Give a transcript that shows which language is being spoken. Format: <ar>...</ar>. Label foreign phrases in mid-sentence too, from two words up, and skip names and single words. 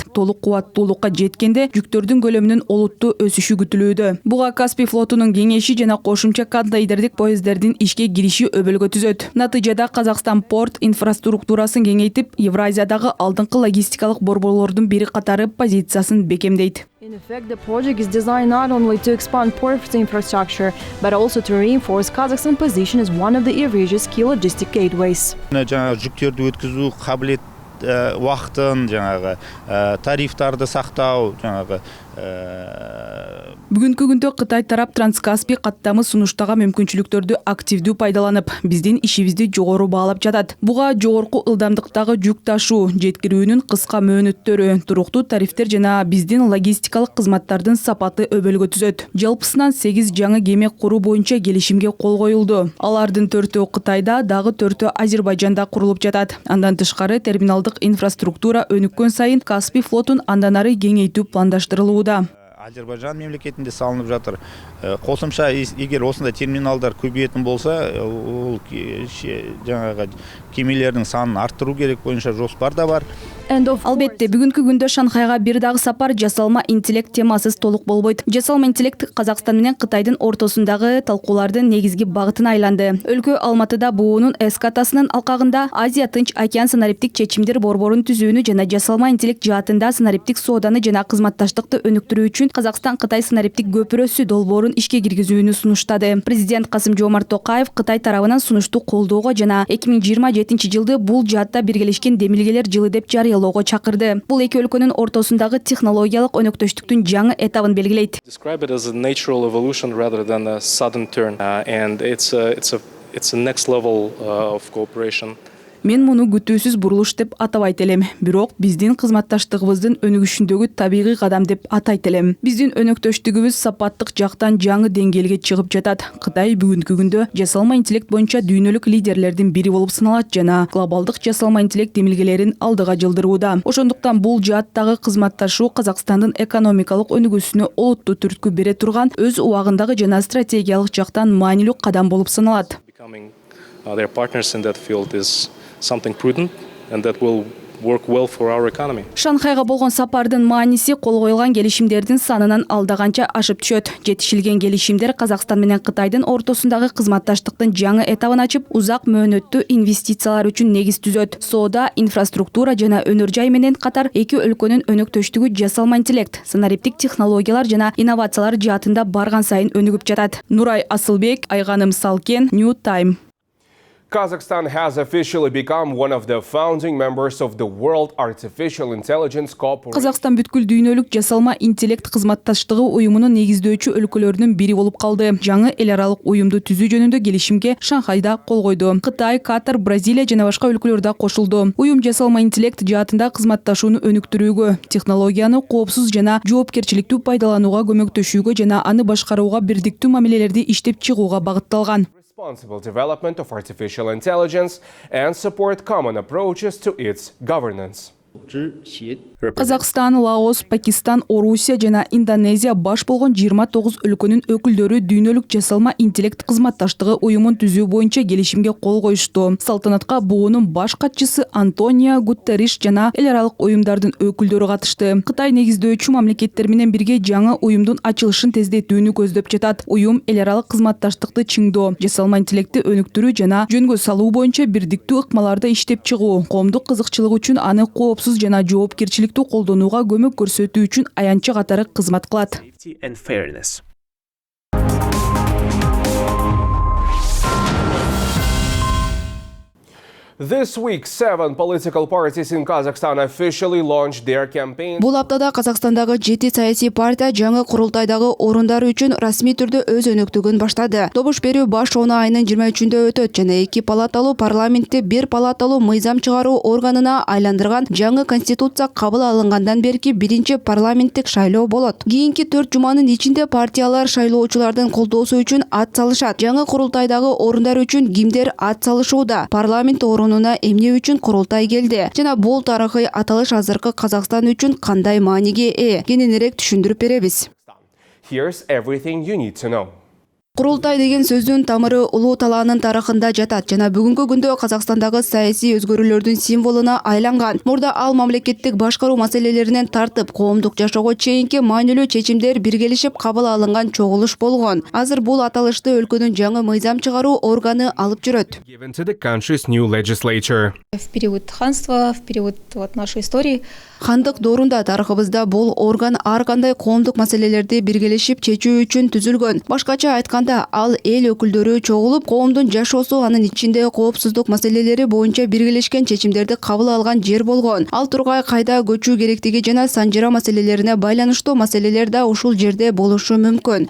<ky>Толук кубаттуулукка жеткенде жүктөрдүн көлөмүнүн олуттуу өсүшү күтүлүүдө. Буга Каспий флотунун кеңеши жана кошумча контейнердик поездердин ишке кириши өбөлгө түзөт. Натыйжада Казакстан порт инфраструктурасын кеңейтип, Евразиядагы алдыңкы логистикалык борборлордун бири катары позициясын бекемдейт.</ky> <en>In effect, the project is designed not only to expand port infrastructure, but also to reinforce Kazakhstan's position as one of the Eurasia's key logistic gateways.</en> <ky>Жаңа жүктөрдү өткөзүү кабилет</ky> <kk>уақытын, жаңағы тарифтарды сақтау, жаңағы</kk> <ky>Бүгүнкү күндө Кытай тарап Транскаспий каттамы сунуштаган мүмкүнчүлүктөрдү активдүү пайдаланып, биздин ишибизди жогору баалап жатат. Буга жогорку ылдамдыктагы жүк ташуу, жеткирүүнүн кыска мөөнөттөрү, туруктуу тарифтер жана биздин логистикалык кызматтардын сапаты өбөлгө түзөт. Жалпысынан 8 жаңы кеме куруу боюнча келишимге кол коюлду. Алардын 4-өө Кытайда, дагы 4-өө Азербайжанда курулуп жатат. Андан тышкары терминалдык инфраструктура өнүккөн сайын Каспий флотун андан ары кеңейтүү пландаштырылууда.</ky> <kk>Азербайжан мемлекетінде салынып жатыр. Қосымша егер осындай терминалдар көбейетін болса, ол жаңағы кемелердің санын арттыру керек бойынша жоспар да бар.</kk> <ky>Албетте, бүгүнкү күндө Шанхайга бир дагы сапар жасалма интеллект темасыз толук болбойт. Жасалма интеллект Казакстан менен Кытайдын ортосундагы талкуулардын негизги багытына айланды. Өлкө Алматыда буунун эскатасынын алкагында Азия Тынч океан санариптик чечимдер борборун түзүүнү жана жасалма интеллект жаатында санариптик сооданы жана кызматташтыкты өнүктүрүү үчүн Казакстан-Кытай санариптик көпүрөсү долбоорун ишке киргизүүнү сунуштады. Президент Касым-Жомарт Токаев Кытай тарабынан сунушту колдоого жана 2027-жылды бул жаатта биргелешкен демилгелер жылы деп жарыялоого чакырды. Бул эки өлкөнүн ортосундагы технологиялык өнөктөштүктүн жаңы этабын белгилейт.</ky> <en>Describe it as a natural evolution rather than a sudden turn, and it's a next level of cooperation.</en> <ky>Мен муну күтүүсүз бурулуш деп атабайт элем. Бирок биздин кызматташтыгыбыздын өнүгүшүндөгү табигый кадам деп атайт элем. Биздин өнөктөштүгүбүз сапаттык жактан жаңы деңгээлге чыгып жатат. Кытай бүгүнкү күндө жасалма интеллект боюнча дүйнөлүк лидерлердин бири болуп саналат жана глобалдык жасалма интеллект демилгелерин алдыга жылдырууда. Ошондуктан бул жааттагы кызматташуу Казакстандын экономикалык өнүгүүсүнө олуттуу түрткү бере турган, өз убагындагы жана стратегиялык жактан маанилүү кадам болуп саналат.</ky> <en>Their partners in that field is something prudent and that will work well for our economy.</en> <ky>Шанхайга болгон сапардын мааниси кол коюлган келишимдердин санынан алдаганча ашып түшөт. Жетишилген келишимдер Казакстан менен Кытайдын ортосундагы кызматташтыктын жаңы этабын ачып, узак мөөнөттүү инвестициялар үчүн негиз түзөт. Соода, инфраструктура жана өнөр жай менен катар эки өлкөнүн өнөктөштүгү жасалма интеллект, санариптик технологиялар жана инновациялар жаатында барган сайын өнүгүп жатат. Нурай Асылбек, Айганым Салкен, New Time.</ky> <en>Kazakhstan has officially become one of the founding members of the World Artificial Intelligence Corporation.</en> <ky>Казакстан бүткүл дүйнөлүк жасалма интеллект кызматташтыгы уюмунун негиздөөчү өлкөлөрүнүн бири болуп калды. Жаңы эл аралык уюмду түзүү жөнүндө келишимге Шанхайда кол койду. Кытай, Катар, Бразилия жана башка өлкөлөр да кошулду. Уюм жасалма интеллект жаатында кызматташууну өнүктүрүүгө, технологияны коопсуз жана жоопкерчиликтүү пайдаланууга көмөктөшүүгө жана аны башкарууга бирдиктүү мамилелерди иштеп чыгууга багытталган.</ky> <en>Responsible development of artificial intelligence and support common approaches to its governance.</en> <ky>Казакстан, Лаос, Пакистан, Орусия жана Индонезия баш болгон 29 өлкөнүн өкүлдөрү дүйнөлүк жасалма интеллект кызматташтыгы уюмун түзүү боюнча келишимге кол коюшту. Салтанатка буунун баш катчысы Антонио Гутерриш жана эл аралык уюмдардын өкүлдөрү катышты. Кытай негиздөөчү мамлекеттер менен бирге жаңы уюмдун ачылышын тездетүүнү көздөп жатат. Уюм эл аралык кызматташтыкты чыңдоо, жасалма интеллектти өнүктүрүү жана жөнгө салуу боюнча бирдиктүү ыкмаларда иштеп чыгуу, коомдук кызыкчылык үчүн аны коопсуз жана жоопкерчиликтүү колдонууга көмөк көрсөтүү үчүн аянтчы катары кызмат кылат.</ky> <en>This week, 7 political parties in Kazakhstan officially launched their campaign.</en> <ky>Бул аптада Казакстандагы 7 саясий партия жаңы курултайдагы орундары үчүн расмий түрдө өз өнөктүгүн баштады. Добуш берүү баш ону айынын 23-үндө өтөт жана 2 палаталуу парламентти 1 палаталуу мыйзам чыгаруу органына айландырган жаңы конституция кабыл алынгандан берки биринчи парламенттик шайлоо болот. Кийинки 4 жуманын ичинде партиялар шайлоочулардын колдоосу үчүн ат салышат. Жаңы курултайдагы орундар үчүн кимдер ат салышууда? Парламент эмне үчүн курултай келди жана бул тарыхый аталыш азыркы Казакстан үчүн кандай мааниге ээ? Кененирээк түшүндүрүп беребиз.</ky> <en>Here's everything you need to know.</en> <ky>Курултай деген сөздүн тамыры улуу талаанын тарыхында жатат жана бүгүнкү күндө Казакстандагы саясий өзгөрүүлөрдүн символуна айланган. Мурда ал мамлекеттик башкаруу маселелеринен тартып, коомдук жашоого чейинки маанилүү чечимдер биргелешип кабыл алынган чогулуш болгон. Азыр бул аталышты өлкөнүн жаңы мыйзам чыгаруу органы алып жүрөт.</ky> <en>Given to the country's new legislature.</en> <ru>В период ханства, в период нашей истории.</ru> <ky>Хандык доорунда тарыхыбызда бул орган ар кандай коомдук маселелерди биргелешип чечүү үчүн түзүлгөн. Башкача айтканда учурунда ал эл өкүлдөрү чогулуп, коомдун жашоосу анын ичинде коопсуздук маселелери боюнча биргелешкен чечимдерди кабыл алган жер болгон. Ал Тургай кайда көчүү керектиги жана Санжира маселелерине байланыштуу маселелер да ушул жерде болушу мүмкүн.</ky>